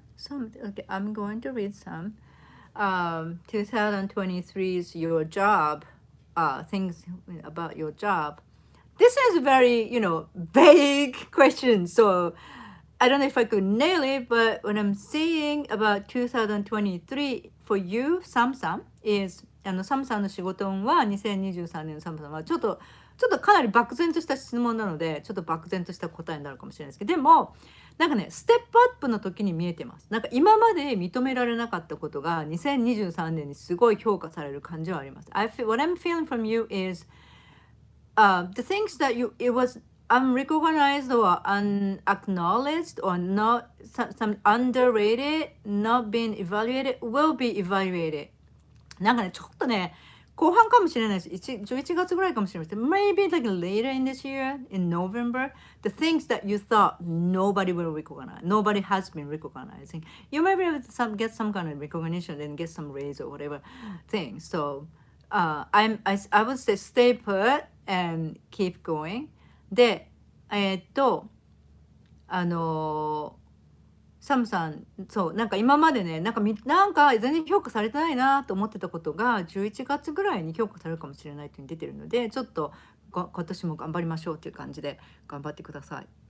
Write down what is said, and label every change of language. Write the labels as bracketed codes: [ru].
[en] Okay, I'm going to read some. 2023 is your job, things about your job. this is a very, vague question. So I don't know if I could nail it, but what I'm saying about 2023 for you, サムさん is [ja] サムさんの仕事運は2023年のサムさんはちょっとかなり漠然とした質問なので、ちょっと漠然とした答えになるかもしれないですけど、でもなんかね、ステップアップの時に見えてます。なんか今まで認められなかったことが2023年にすごい評価される感じはあります。 [en] What I'm feeling from you is the things that it was unrecognized or unacknowledged or not some underrated, not being evaluated, will be evaluated. [ja] なんかね、ちょっとね、後半かもしれないし、11月ぐらいかもしれないです。 [en] Maybe like later in this year, in November, the things that you thought nobody will recognize, nobody has been recognizing, you might be able to get some kind of recognition and get some raise or whatever thing. So, I would say stay put and keep going. [ja] で、あのサムさん、そうなんか今までね、なんか全然評価されてないなと思ってたことが11月ぐらいに評価されるかもしれないというに出てるので、ちょっと今年も頑張りましょうという感じで頑張ってください。